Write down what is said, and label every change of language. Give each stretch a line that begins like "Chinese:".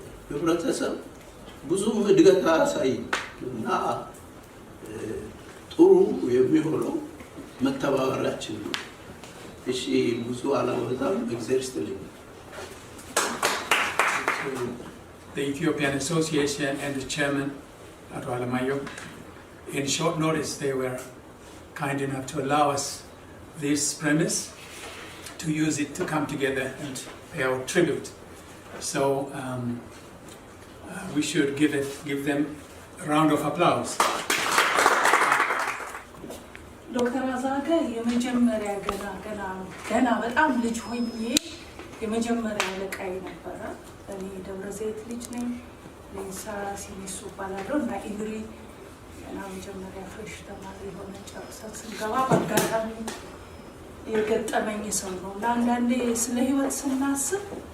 Amharic: ህብረተሰብ ብዙም እድገት አያሳይም እና ጥሩ የሚሆነው መተባበራችን ነው። እሺ ብዙ አላበዛም። እግዚአብሔር ይስጥልኝ።
English: The Ethiopian Association and the chairman, Ato Alamayo, in short notice they were kind enough to allow us this premise to use it to come together and pay our tribute. So we should give them a round of applause.
Amharic: ዶክተር አዛገ የመጀመሪያ ገና በጣም ልጅ ሆኜ የመጀመሪያ አለቃዬ ነበረ። እኔ ደብረ ዘይት ልጅ ነኝ። ሌንሳ ሲኒሱ ባላለው እና ኢንድሪ እና መጀመሪያ ፍሬሽ ተማሪ ሆነ ጨርሰን ስንገባ በአጋጣሚ የገጠመኝ ሰው ነው እና አንዳንዴ ስለ ህይወት ስናስብ